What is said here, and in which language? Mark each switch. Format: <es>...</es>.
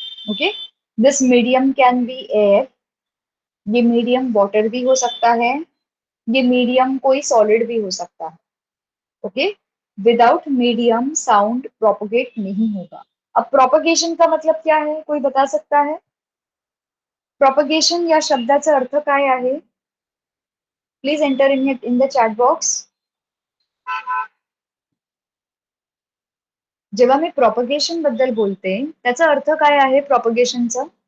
<hi>Okay,</hi> <en>this medium can be air,</en> <hi>ये medium water भी हो सकता है, ये मीडियम कोई सॉलिड भी हो सकता है। Okay, without medium sound propagate नहीं होगा। अब प्रोपगेशन का मतलब क्या है, कोई बता सकता है?</hi> <mr>प्रोपगेशन या शब्दाचा अर्थ काय आहे?</mr> <en>Please enter in the chat box.</en> <mr>जेव्हा मी प्रोपगेशन बद्दल बोलते त्याचा अर्थ काय आहे प्रोपगेशनचा?</mr>